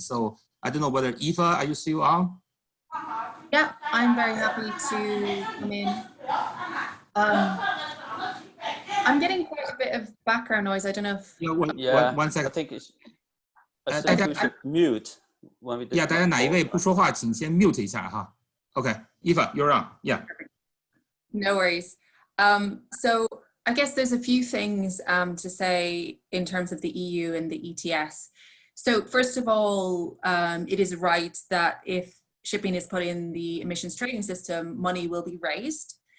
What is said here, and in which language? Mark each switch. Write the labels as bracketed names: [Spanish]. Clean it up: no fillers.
[English] So I don't know whether Eva, are you still on? Yeah, I'm very happy to come in. I'm getting quite a bit of background noise. I don't know if... One second. I think we should mute when we discuss. [Chinese] 大家哪一位不说话，请先 mute 一下哈。 [English] Okay, Eva, you're on. Yeah. No worries. So I guess there's a few things to say in terms of the EU and the ETS. So first of all, it is right that if shipping is put in the emissions trading system, money will be raised.